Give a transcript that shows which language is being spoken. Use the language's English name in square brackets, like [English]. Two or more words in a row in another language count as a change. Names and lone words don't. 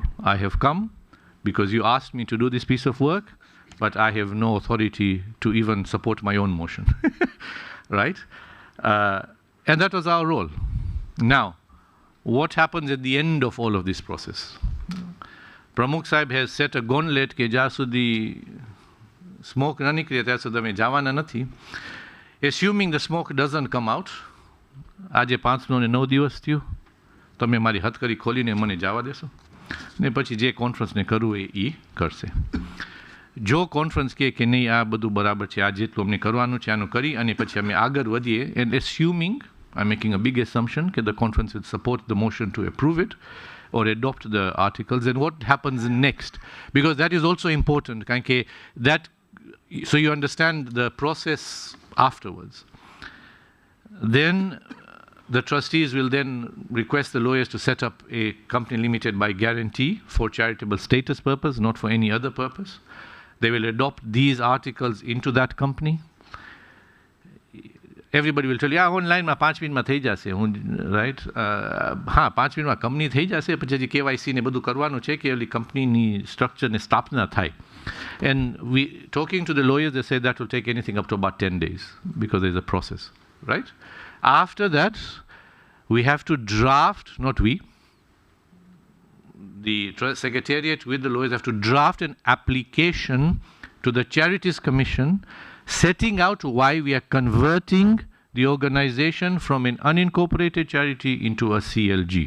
[English] I have come because you asked me to do this piece of work, but I have no authority to even support my own motion. Right? And that was our role. Now, what happens at the end of all of this process? Pramukh Sahib has set a gauntlet [Gujarati] કે જ્યાં સુધી smoke ન નીકળે ત્યાં સુધી તમે જવાના નથી. [English] Assuming the smoke doesn't come out, [Gujarati] આજે 5 ને 9 દિવસ થયું, તમે મારી હથકડી ખોલીને મને જવા દેશો ને પછી જે કોન્ફરન્સને કરવું એ કરશે. જો કોન્ફરન્સ કહે કે નહીં આ બધું બરાબર છે, આ જેટલું અમને કરવાનું છે આનું કરી અને પછી અમે આગળ વધીએ, [English] and assuming, I'm making a big assumption that the conference will support the motion to approve it or adopt the articles, and what happens next, because that is also important, that, so you understand the process afterwards. Then the trustees will then request the lawyers to set up a company limited by guarantee for charitable status purpose, not for any other purpose. They will adopt these articles into that company. Everybody will tell you, online [Gujarati] માં 5 મિનિટમાં થઈ જશે, [English] right? [Gujarati] હા, 5 મિનિટમાં કંપની થઈ જશે, પછી હજી KYC ને બધું કરવાનું છે કે ઓલી કંપનીની સ્ટ્રક્ચરને સ્થાપના થાય. [English] And we, talking to the lawyers, they say that will take anything up to about 10 days because there's a process, right? After that, we have to draft, not we, the Secretariat with the lawyers have to draft an application to the Charities Commission setting out why we are converting the organization from an unincorporated charity into a CLG.